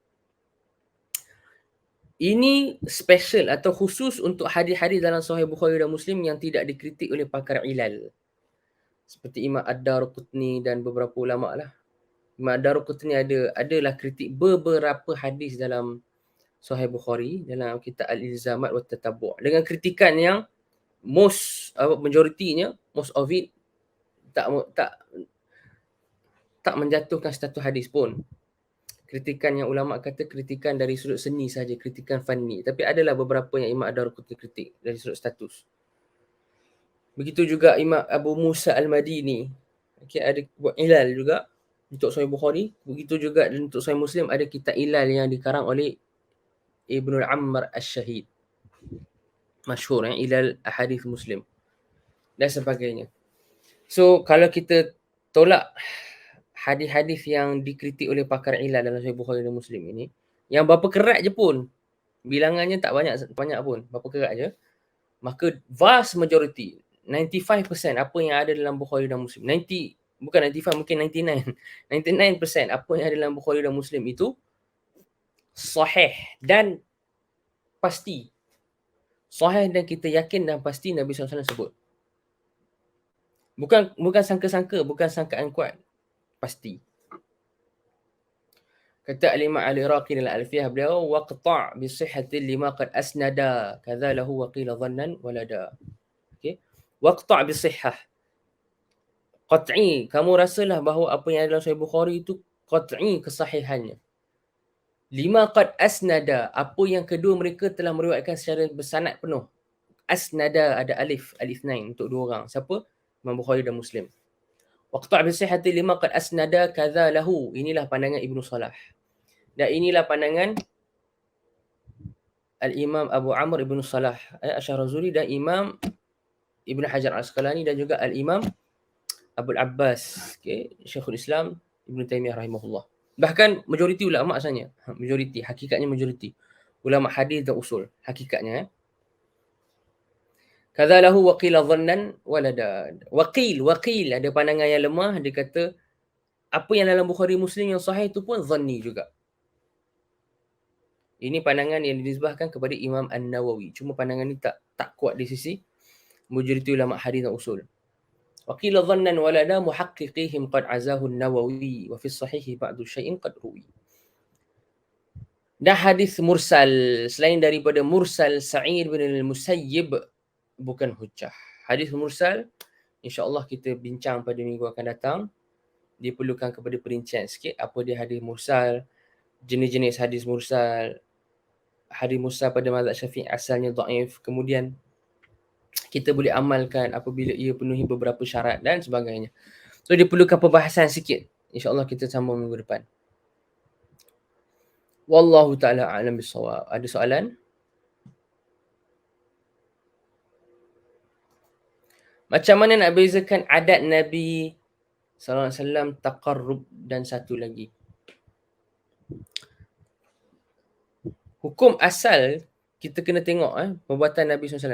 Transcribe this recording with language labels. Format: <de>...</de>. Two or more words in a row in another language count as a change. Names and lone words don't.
<ms>Ini special atau khusus untuk hadis-hadis dalam Sahih Bukhari dan Muslim yang tidak dikritik oleh pakar ilal. Seperti Imam Ad-Darqutni dan beberapa ulama lah. Imam Ad-Darqutni adalah kritik beberapa hadis dalam Sahih Bukhari dalam kitab Al-Ilzamat wa Tatabu'. Dengan kritikan yang majoritinya,</ms> <en>most of it</en> <ms>tak menjatuhkan status hadis pun. Kritikan yang ulama kata kritikan dari sudut seni saja, kritikan fanni. Tapi adalah beberapa yang Imam Ad-Darqutni kritik dari sudut status. Begitu juga Imam Abu Musa Al-Madini. Okay, ada buat ilal juga untuk Sahih Bukhari. Begitu juga untuk Sahih Muslim ada kitab ilal yang dikarang oleh Ibnul Ammar Ash-Shahid. Masyhur ilal ahadith Muslim dan sebagainya. So kalau kita tolak hadis-hadis yang dikritik oleh pakar ilal dalam Sahih Bukhari dan Muslim ini, yang berapa kerat je pun, bilangannya tak banyak banyak pun, berapa kerat je, maka</ms> <en>vast majority,</en> <ms>95% apa yang ada dalam Bukhari dan Muslim, 90, bukan 95, mungkin 99, 99% apa yang ada dalam Bukhari dan Muslim itu sahih dan pasti. Sahih dan kita yakin dan pasti Nabi SAW sebut. Bukan sangka-sangka, bukan sangkaan kuat, pasti. Kata Al-Imam Al-Iraqi dalam Alfiyah beliau,</ms> <ar>واقطع بصحة لما قد أسندا كذا له وقيل ظنا ولدى.</ar> <ms>Okey.</ms> <ar>واقطع بصحة.</ar> <ms>Qat'i, kamu rasalah bahawa apa yang ada dalam Sahih Bukhari itu qat'i kesahihannya.</ms> <ar>لما قد أسندا,</ar> <ms>apa yang kedua mereka telah meriwayatkan secara bersanad penuh. Asnada ada alif, alif nain untuk dua orang. Siapa? Imam Bukhari dan Muslim.</ms> <ar>واقطع بصحة لما قد أسندا كذا له.</ar> <ms>Inilah pandangan Ibnu Salah. Dan inilah pandangan Al-Imam Abu Amr Ibn Salah Asy-Syarhazuri dan Imam Ibn Hajar Al-Asqalani dan juga Al-Imam Abul Abbas, okay, Syekhul Islam Ibn Taimiyah rahimahullah. Bahkan majoriti ulama asalnya, majoriti, hakikatnya majoriti. Ulama hadis dan usul, hakikatnya.</ms> <ar>كذا له وقيل ظنا ولدى.</ar> <ms>Waqil ada pandangan yang lemah, dia kata apa yang dalam Bukhari Muslim yang sahih itu pun dhanni juga. Ini pandangan yang dinisbahkan kepada Imam An-Nawawi. Cuma pandangan ni tak kuat di sisi majoriti ulama hadis dan usul.</ms> <ar>وقيل ظنا ولدى محققيهم قد عزاه النووي وفي الصحيح بعض شيء قد روي.</ar> <ms>Dan hadis mursal selain daripada mursal Sa'id bin al-Musayyib bukan hujjah. Hadis mursal insya-Allah kita bincang pada minggu akan datang. Diperlukan kepada perincian sikit apa dia hadis mursal, jenis-jenis hadis mursal. Hadis mursal pada mazhab Syafi'i asalnya dhaif, kemudian kita boleh amalkan apabila ia penuhi beberapa syarat dan sebagainya. So diperlukan pembahasan sikit. InsyaAllah kita sambung minggu depan.</ms> <ar>والله تعالى أعلم بالصواب.</ar> <ms>Ada soalan? Macam mana nak bezakan adat Nabi</ms> <ar>صلى الله عليه وسلم,</ar> <ms>taqarrub dan satu lagi? Hukum asal kita kena tengok perbuatan Nabi SAW.</ms>